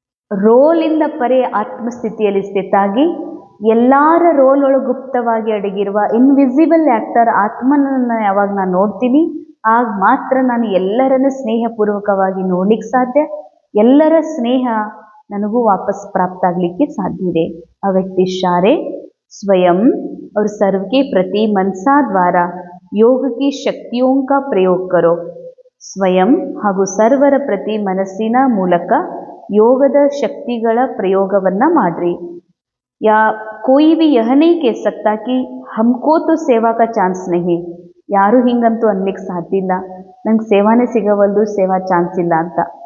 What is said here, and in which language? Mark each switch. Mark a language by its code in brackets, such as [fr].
[kn] ರೋಲಿಂದ ಪರೆ ಆತ್ಮಸ್ಥಿತಿಯಲ್ಲಿ ಸ್ಥಿತಾಗಿ ಎಲ್ಲರ ರೋಲ್ ಒಳಗೆ ಗುಪ್ತವಾಗಿ ಅಡಗಿರುವ ಇನ್ವಿಸಿಬಲ್ ಆ್ಯಕ್ಟರ್ ಆತ್ಮನನ್ನು ಯಾವಾಗ ನಾನು ನೋಡ್ತೀನಿ, ಆಗ ಮಾತ್ರ ನಾನು ಎಲ್ಲರನ್ನು ಸ್ನೇಹಪೂರ್ವಕವಾಗಿ ನೋಡ್ಲಿಕ್ಕೆ ಸಾಧ್ಯ, ಎಲ್ಲರ ಸ್ನೇಹ ನನಗೂ ವಾಪಸ್ ಪ್ರಾಪ್ತ ಆಗಲಿಕ್ಕೆ ಸಾಧ್ಯ ಇದೆ. [hi] ಅವ್ಯಕ್ತಿ ಇशारे स्वयं और सर्व के प्रति मनसा द्वारा योग की शक्तियों का प्रयोग करो. [kn] ಸ್ವಯಂ ಹಾಗೂ ಸರ್ವರ ಪ್ರತಿ ಮನಸ್ಸಿನ ಮೂಲಕ ಯೋಗದ ಶಕ್ತಿಗಳ ಪ್ರಯೋಗವನ್ನು ಮಾಡ್ರಿ. [hi] ಯಾ ಕೋಯಿ ಭಿ ಯಹ ನಹೀ ಕಹ ಸಕ್ತಾ ಕಿ ಹಮ್ಕೋ ತೋ ಸೇವಾ ಕಾ ಚಾನ್ಸ್ ನಹೀ. [kn] ಯಾರು ಹಿಂಗಂತೂ ಅನ್ಲಿಕ್ಕೆ ಸಾಧ್ಯ ಇಲ್ಲ, ನಂಗೆ ಸೇವಾನೇ ಸಿಗವಲ್ದು, ಸೇವಾ ಚಾನ್ಸ್ ಇಲ್ಲ ಅಂತ.